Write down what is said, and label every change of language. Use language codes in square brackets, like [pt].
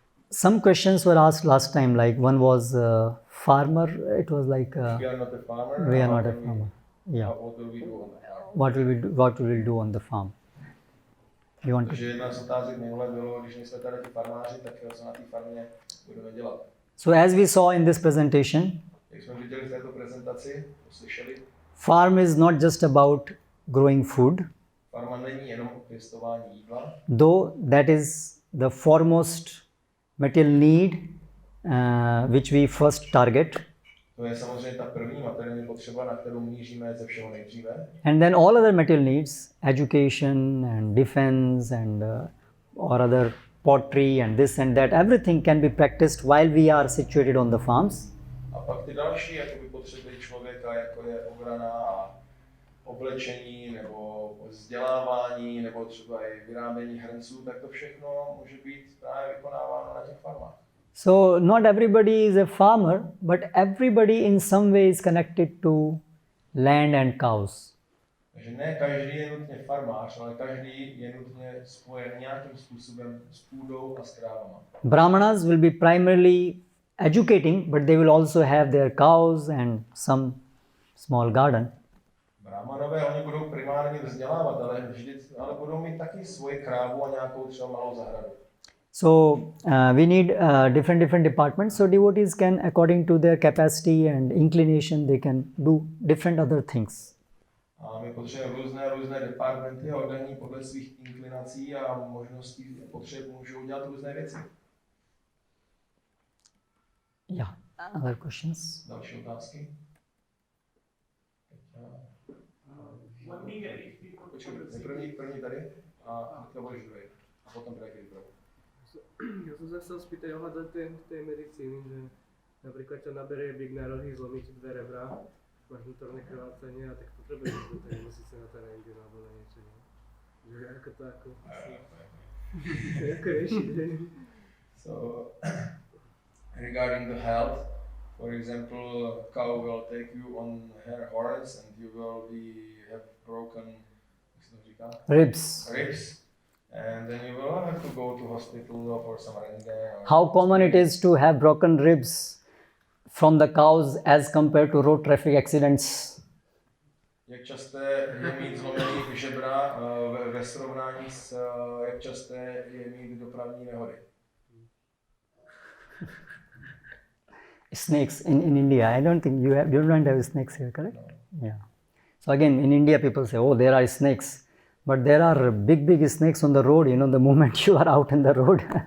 [en] Some questions were asked last time, like one was Farmer, it was like We are not a farmer. we are how not a can we- farmer. Yeah. What will we do on the farm? What will we do on the farm? You want to? [cs] Takže jedna z otázek minule bylo, když nejsme tady ti farmáři, tak co na té farmě budeme dělat. [en] So as we saw in this presentation, [cs] Jak jsme viděli v této prezentaci, slyšeli, [en] farm is not just about growing food, [cs] farma není jenom o pěstování jídla, [en] though that is the foremost material need which we first target. [cs] to je samozřejmě ta první materiální potřeba, na kterou míříme ze všeho nejdříve. [en] And then all other material needs, education and defense and or other pottery and this and that, everything can be practiced while we are situated on the farms. [cs] A pak ty další jakoby potřeby člověka, jako je obrana a oblečení, nebo vzdělávání, nebo třeba i vyrábění hrnců, tak to všechno může být právě vykonáváno na těch farmách. [en] So not everybody is a farmer, but everybody in some way is connected to land and cows. [cs] Takže ne každý je nutně farmář, ale každý je nutně spojen nějakým způsobem s půdou a s krávama. [en] Brahmanas will be primarily educating, but they will also have their cows and some small garden. [cs] Brahmanové, oni budou primárně vzdělávat, ale budou mít taky svoji krávu a nějakou třeba malou zahradu. [en] So we need different departments. So devotees can, according to their capacity and inclination, they can do different other things. [cs] A my potřebujeme různé departmenty a oddaní podle svých inklinací a možností a potřeb můžou dělat různé věci. [en] Yeah. Other questions? [cs] Další otázky? Počkej, první tady a to budeš druhý. A potom bude druhý. [sk] Ja som sa chcel spýtať ohľadom tej medicíny, že napríklad ťa naberie bík na rohy, zlomí ti dve rebra, máš vnútorné krvácanie a tak potrebuješ do tej nemocnice na ten rengen alebo na niečo, ne? Že ako to ako riešiť, ne? [en] So, regarding the health, for example, a cow will take you on her horns and you will have broken Ribs. And then you will have to go to hospital for some rengen. How common it is to have broken ribs from the cows as compared to road traffic accidents? [cs] Jak časté je mít zlomený žebra ve srovnání s jak časté je mít dopravní nehody? [en] Snakes in India. I don't think you don't have snakes here, correct? No. Yeah. So again, in India, people say, "Oh, there are snakes," but there are big snakes on the road. You know, the moment you are out in the road.